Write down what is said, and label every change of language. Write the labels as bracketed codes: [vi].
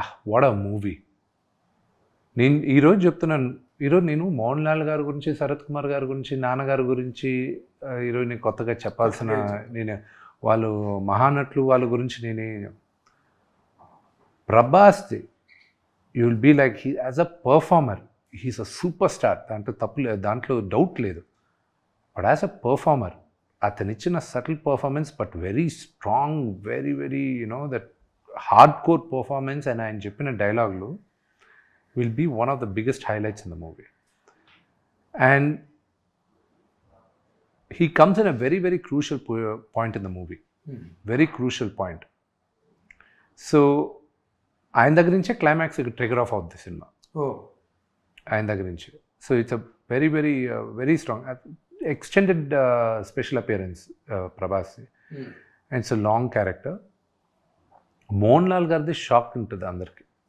[en] What a movie. [te] నేను ఈరోజు చెప్తున్నాను, ఈరోజు నేను మోహన్ లాల్ గారి గురించి, శరత్ కుమార్ గారి గురించి, నాన్నగారి గురించి ఈరోజు నేను కొత్తగా చెప్పాల్సిన, నేను వాళ్ళు మహానటులు వాళ్ళ గురించి నేను ప్రభాస్ది [en] you will be like, he as a performer he's a super star, [te] దాంట్లో తప్పు లేదు, దాంట్లో డౌట్ లేదు. [en] but as a performer [te] అతనిచ్చిన [en] subtle performance, but very strong, very very that hard core performance [te] అని ఆయన చెప్పిన డైలాగులు [en] will be one of the biggest highlights in the movie. And he comes in a very, very crucial point in the movie. Very crucial point. [te] So, ఆయన దగ్గర నుంచే climax trigger of అవుతుంది cinema. ఆయన దగ్గర నుంచి. [en] So it's a very very very strong extended special appearance Prabhas. And it's a long character. [te] Mohan Lal గారిది shock ఉంటుంది అందరికీ.